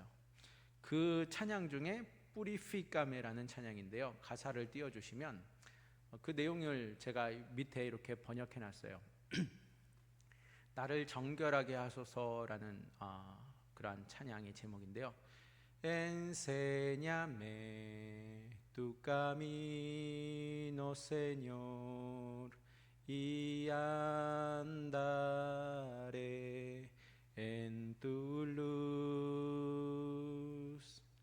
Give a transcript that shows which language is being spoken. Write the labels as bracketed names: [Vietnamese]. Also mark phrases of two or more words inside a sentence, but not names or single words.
[Korean] 그 찬양 중에 뿌리피카메라는 찬양인데요, 가사를 띄워주시면 그 내용을 제가 밑에 이렇게 번역해 놨어요. 나를 정결하게 하소서라는 그러한 찬양의 제목인데요. [Spanish] Enséñame tu camino, Señor, y andaré en tu luz.